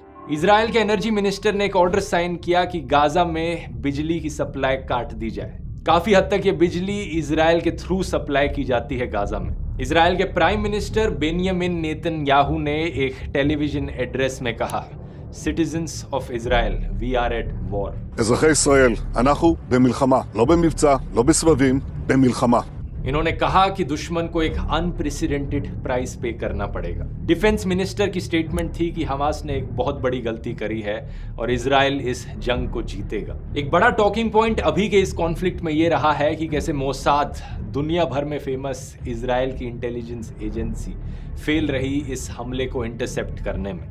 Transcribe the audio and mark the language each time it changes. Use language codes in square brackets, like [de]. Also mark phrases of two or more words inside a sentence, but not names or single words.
[hi] इजराइल के [en] energy minister [hi] ने एक [en] order sign [hi] किया कि गाजा में बिजली की सप्लाई काट दी जाए। काफी हद तक ये बिजली इजराइल के [en] through supply [hi] की जाती है गाजा में। इजराइल के [en] prime minister [hi] बेंयामिन नेतन्याहू ने एक [en] television address [hi] में कहा, [en] citizens of Israel, we are at war. [he] אזרחי ישראל, אנחנו במלחמה, לא במבצע, לא בסבבים, במלחמה. [hi] इन्होंने कहा कि दुश्मन को एक [en] unprecedented price pay [hi] करना पड़ेगा। [en] defence minister [hi] की स्टेटमेंट थी कि हमास ने एक बहुत बड़ी गलती करी है और इजराइल इस जंग को जीतेगा। एक बड़ा [en] talking point [hi] अभी के इस कॉन्फ्लिक्ट में ये रहा है कि कैसे मोसाद, दुनिया भर में फेमस इजराइल की [en] intelligence agency, [hi] फेल रही इस हमले को इंटरसेप्ट करने में।